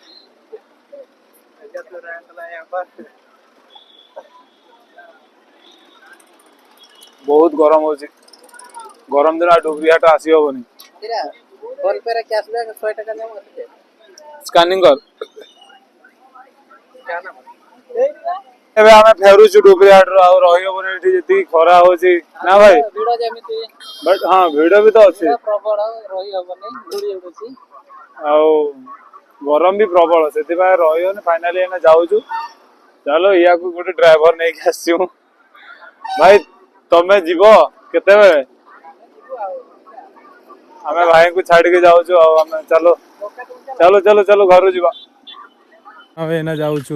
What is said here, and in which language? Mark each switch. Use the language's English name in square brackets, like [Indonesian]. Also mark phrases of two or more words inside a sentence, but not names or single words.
[Odia] ବହୁତ ଗରମ ହୋ ଗରମ ଦିନ ଡୁବରୀ ହାଟ ଆସି ହବନି ଫୋନ ପେ ରେ କ୍ୟାଶବ୍ୟାକ 100 ଟଙ୍କା ସ୍କାନିଂ କର ଏବେ ଆମେ ଫେରୁଛୁ ଡୁବରିହାଟରୁ ଆଉ ରହିହବନି ଏଠି ଯେତିକି ଖରା ହଉଛି ନା ଭାଇ ଭିଡ଼ ଯେମିତି ବଟ୍ ହଁ ଭିଡ ବି ତ ଅଛି ପ୍ରବଳ ରହି ହବନି ଧୂଳି ଉଡୁଛି। ଆଉ ଗରମ ବି ପ୍ରବଳ ସେଥିପାଇଁ ରହିବନି ଫାଇନାଲି ଆମେ ଯାଉଛୁ ଚାଲ ୟାକୁ ଗୋଟେ ଡ୍ରାଇଭର ନେଇକି ଆସିଛୁ ଭାଇ ତମେ ଯିବ କେତେବେଳେ ଆମେ ଭାଇଙ୍କୁ ଛାଡିକି ଯାଉଛୁ ଆଉ ଆମେ ଚାଲ ଚାଲ ଚାଲ ଚାଲ ଘରୁ ଯିବା ଆମେ ଏଇନା ଯାଉଛୁ